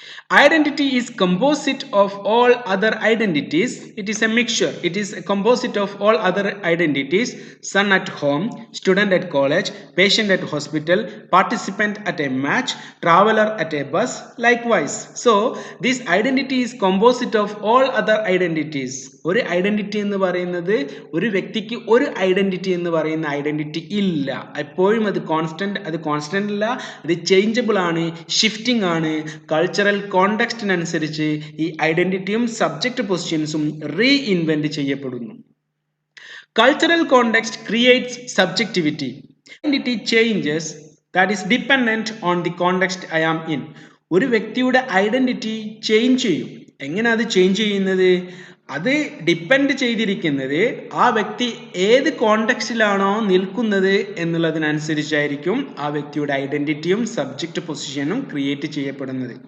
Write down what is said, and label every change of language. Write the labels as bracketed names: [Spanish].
[English] Identity is composite of all other identities. It is a mixture. It is a composite of all other identities. Son at home, student at college, patient at hospital, participant at a match, traveler at a bus, likewise. So this identity is composite of all other identities. [Malayalam] ഒരു identity എന്ന് പറയുന്നത് ഒരു വ്യക്തിക്ക് ഒരു identity എന്ന് പറയുന്ന identity ഇല്ല. എപ്പോഴും അത് കോൺസ്റ്റന്റ് അല്ല, അത് ചേഞ്ചബിൾ ആണ്, ഷിഫ്റ്റിംഗ് ആണ്. കൾച്ചറൽ കോണ്ടെക്സ്റ്റിനനുസരിച്ച് ഈ ഐഡന്റിറ്റിയും സബ്ജക്റ്റ് പൊസിഷൻസും റീഇൻവെന്റ് ചെയ്യപ്പെടുന്നു. [English] Cultural context creates subjectivity. Identity changes, that is dependent on the context I am in. [Malayalam] ഒരു വ്യക്തിയുടെ ഐഡന്റിറ്റി ചേഞ്ച് ചെയ്യും. എങ്ങനെ അത് ചേഞ്ച് ചെയ്യുന്നത്? അത് ഡിപ്പെൻഡ് ചെയ്തിരിക്കുന്നത് ആ വ്യക്തി ഏത് കോണ്ടെക്സ്റ്റിലാണോ നിൽക്കുന്നത് എന്നുള്ളതിനനുസരിച്ചായിരിക്കും ആ വ്യക്തിയുടെ ഐഡന്റിറ്റിയും സബ്ജക്റ്റ് പൊസിഷനും ക്രിയേറ്റ് ചെയ്യപ്പെടുന്നത്.